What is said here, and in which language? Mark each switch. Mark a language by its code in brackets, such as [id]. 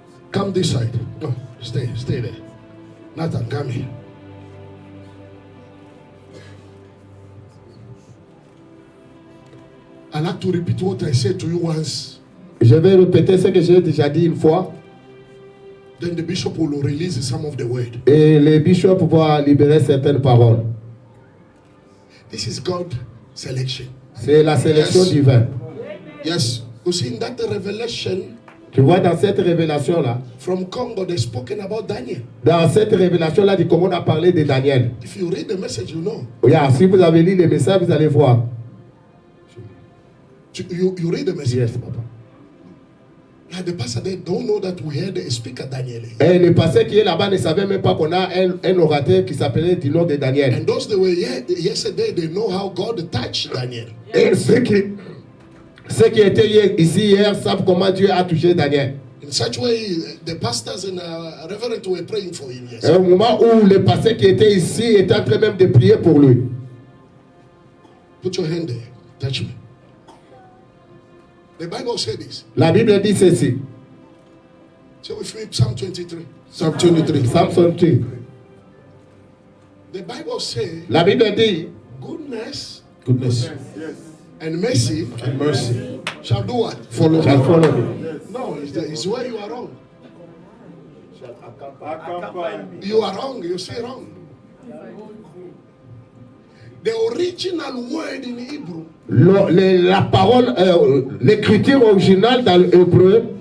[en] Come this side. No, stay there. Nathan, come here. I like to repeat what I said to you once. [fr] Je vais répéter ce que j'ai déjà dit une fois. [en] Then the bishop will release some of the word. [fr] Et le bishop va libérer certaines paroles. [en] This is God's selection. [fr] C'est la sélection [en] Yes. [fr] divine. [en] Yes. You see, in that revelation [fr] Tu vois, dans cette révélation-là, [en] from Congo, they've spoken about Daniel. [fr] dans cette révélation-là, du comment on a parlé de Daniel. [en] If you read the message, you know. [fr] Yeah, si vous avez lu les messages, vous allez voir. [en] You read the message. Yes, papa. Like the pastor, they don't know that we had a speaker, Daniel. [fr] Et le pasteur qui est là-bas ne savait même pas qu'on a un orateur qui s'appelait du nom de Daniel. [en] And those that were here yesterday, they know how God touched Daniel. [fr] Et ceux qui étaient ici hier savent comment Dieu a touché Daniel. [en] In such way, the pastors and reverend were praying for him. Yes. [fr] Et au moment où le pasteur qui était ici était en train même de prier pour lui. [en] Put your hand there. Touch me. The Bible said this. [fr] La Bible dit ceci. [en] So if we read Psalm 23. Psalm 23. Psalm 23. The Bible says, [fr] La Bible dit, [en] goodness Goodness and mercy and mercy shall do what? follow shall me. follow me. No, it's where you are wrong. You are wrong. You say wrong. The original word in Hebrew, [fr] La parole, l'écriture originale dans l'hébreu,